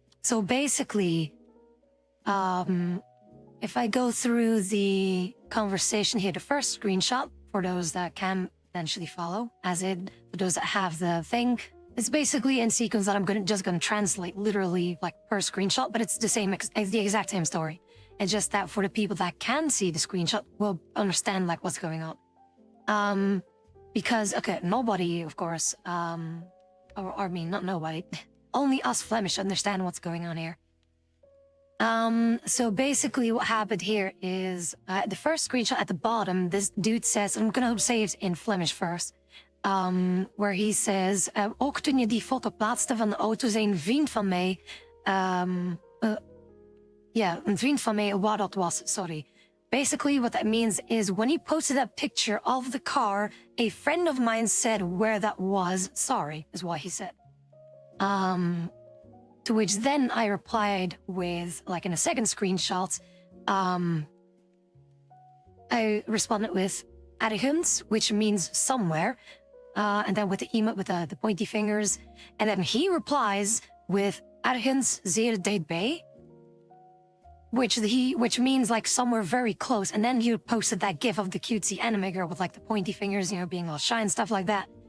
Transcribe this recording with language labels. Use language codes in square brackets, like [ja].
[en] So basically, if I go through the conversation here, the first screenshot for those that can potentially follow, as in for those that have the thing, it's basically in sequence that I'm just gonna translate literally like per screenshot, but it's the same, it's the exact same story. It's just that for the people that can see the screenshot will understand like what's going on. Because okay, nobody, of course, or I mean not nobody, only us Flemish understand what's going on here. So basically what happened here is the first screenshot at the bottom, this dude says, I'm gonna say it in Flemish first, where he says, [nl] ook toen je die foto plaatste van de auto, zei een vriend van mij, een vriend van mij, waar dat was, [en] sorry. Basically what that means is when he posted that picture of the car, a friend of mine said where that was, sorry, is what he said. To which then I replied with, like in a second screenshot, I responded with ergens, which means somewhere, and then with the emote with the pointy fingers, and then he replies with [nl] ergens zeer dichtbij, [en] which means like somewhere very close, and then he posted that gif of the cutesy anime girl with like the pointy fingers, you know, being all shy and stuff like that.